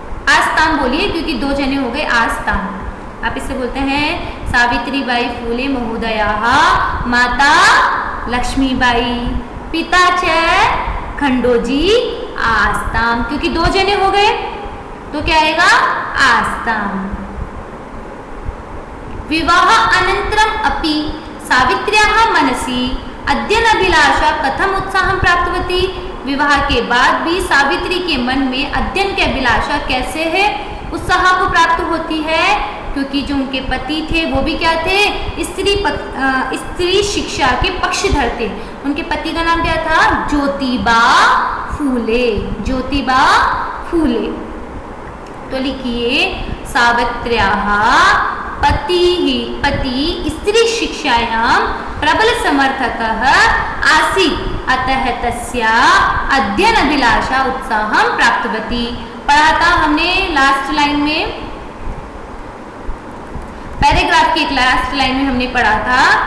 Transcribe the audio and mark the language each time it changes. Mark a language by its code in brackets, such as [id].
[hi] आस्ताम बोलिए क्योंकि 2 जने हो गए आस्ताम। आप इससे बोलते हैं [sa] सावित्रीबाई फूले महोदयाः माता लक्ष्मीबाई पिता च खंडोजी आस्ताम, [hi] क्योंकि 2 जने हो गए तो क्या आएगा? [sa] आस्ताम। विवाह अनन्तरम् अपि सावित्र्याः मनसि अध्ययन अभिलाषा कथम उत्साहं प्राप्तवती? [hi] विवाह के बाद भी सावित्री के मन में अध्ययन की अभिलाषा कैसे है, उत्साह को प्राप्त होती है? क्योंकि जो उनके पति थे वो भी क्या थे? स्त्री शिक्षा के पक्षधर थे। उनके पति का नाम क्या था? ज्योतिबा फूले। ज्योतिबा फूले। तो लिखिए, [sa] सावित्र्याः पति स्त्री शिक्षायां प्रबल समर्थकः आसीत् अतः तस्याः अध्ययन अभिलाषा उत्साहं प्राप्तवती। [hi] पढ़ा था हमने लास्ट लाइन में, पैराग्राफ की लास्ट लाइन में हमने पढ़ा था।